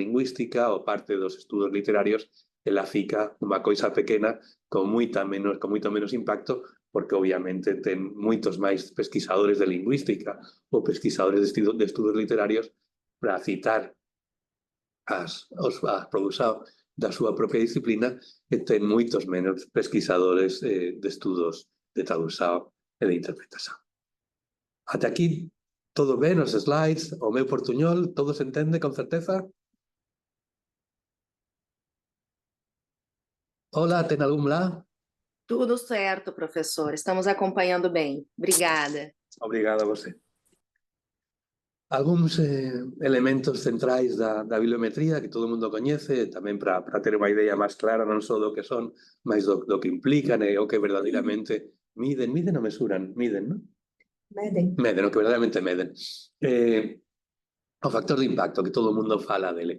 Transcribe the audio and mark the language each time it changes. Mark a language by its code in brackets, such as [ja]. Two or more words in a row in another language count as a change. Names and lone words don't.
[gl] lingüística ou parte dos estudos literarios, ela fica unha coisa pequena con moito menos impacto, porque obviamente ten moitos máis pesquisadores de lingüística ou pesquisadores de estudos literarios para citar a produción da súa propia disciplina e ten moitos menos pesquisadores de estudos de tradución e de interpretación. Ata aquí, todo ben, os slides, o meu portuñol, todo se entende con certeza? Hola, ten algún lá? [pt] Tudo certo, professor. Estamos acompanhando bem. Obrigada. Obrigado a você. [gl] Algúns elementos centrais da bibliometría que todo o mundo coñece, tamén para ter unha idea máis clara non só do que son, mas do que implican e o que verdadeiramente miden ou mesuran, non? Meden, o que verdadeiramente meden. O factor de impacto, que todo o mundo fala dele.